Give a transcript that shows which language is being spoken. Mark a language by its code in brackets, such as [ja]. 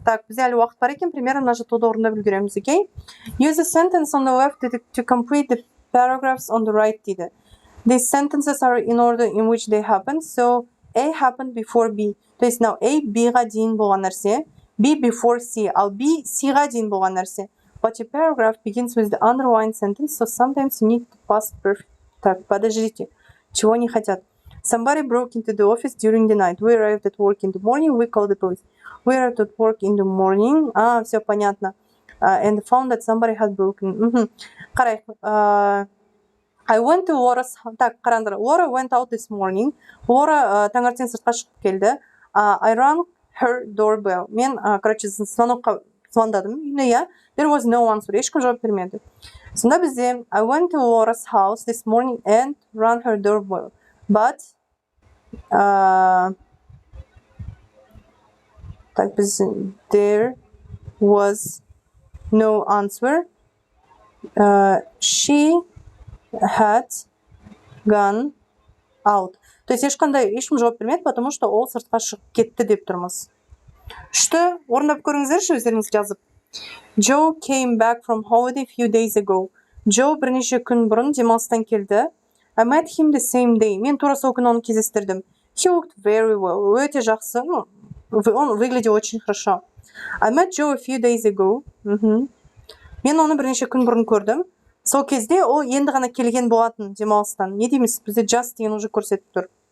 [ru] Так, [kk] бізде әлі уақыт бар екен, примерно мына жаттығуды орындап үлгереміз, окей? [en] Use the sentence on the left to complete the paragraphs on the right [kk] дейді. [en] These sentences are in order in which they happen, so A happened before B. [ru] То есть, [kk] now A, B-ға дейін болған нәрсе, [en] B before C, [kk] ал B, C-ға дейін болған нәрсе. [en] But your paragraph begins with the underlined sentence, so sometimes you need to pass perfect. [ru] Так, подождите. Чего не хотят? [en] Somebody broke into the office during the night. We arrived at work in the morning. We called the police. We arrived at work in the morning. [ru] Все понятно. [en] And found that somebody had broken. [kk] Қарай. [en] I went to Laura's... [ru] Так, [kk] қараңдар. [en] Laura went out this morning. [kk] Laura таңертең сыртқа шығып келді. [en] I rang her doorbell. [kk] Мен, короче, звонокқа звондадым. [en] Yeah. There was no answer. [kk] Ешкім жауап бермеді. Сонда бізде [en] I went to Laura's house this morning and rang her doorbell. But [kk] так біз [en] there was no answer. She had gone out. [ru] То есть [kk] ешкім жауап бермеді, [ru] потому что [kk] ол сыртқа шығып кетті деп тұрмыз. Үшті орындап көріңіздерші өздеріңіз жазып. [en] Joe came back from holiday a few days ago. [kk] Joe бірнеше күн бұрын демалыстан келді. [en] I met him the same day. [kk] Мен тура сол күні оны кездестірдім. [en] He looked very well. [kk] Өте жақсы. [ru] Он выглядел очень хорошо. [en] I met Joe a few days ago. [kk] Мен оны бірнеше күн бұрын көрдім. Сол кезде ол енді ғана келген болатын демалыстан. Не дейміз? Бізде just деген уже көрсетіп тұр.